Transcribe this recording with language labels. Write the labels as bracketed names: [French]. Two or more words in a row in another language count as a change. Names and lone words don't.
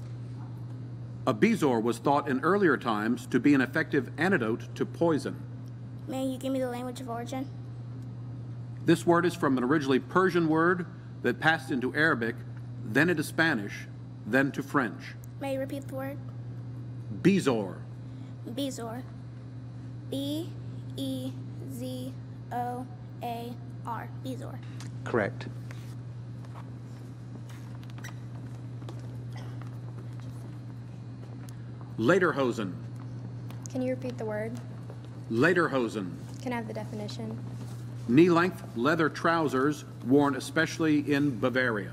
[English] A bezoar was thought in earlier times to be an effective antidote to poison. May you give me the language of origin? This word is from an originally Persian word that passed into Arabic, then into Spanish, then to French. May you repeat the word? Bezoar. Bezoar. B-E-Z-O-A-R. Bezoar. Correct. Lederhosen. Can you repeat the word? Lederhosen. Can I have the definition? Knee-length leather trousers worn especially in Bavaria.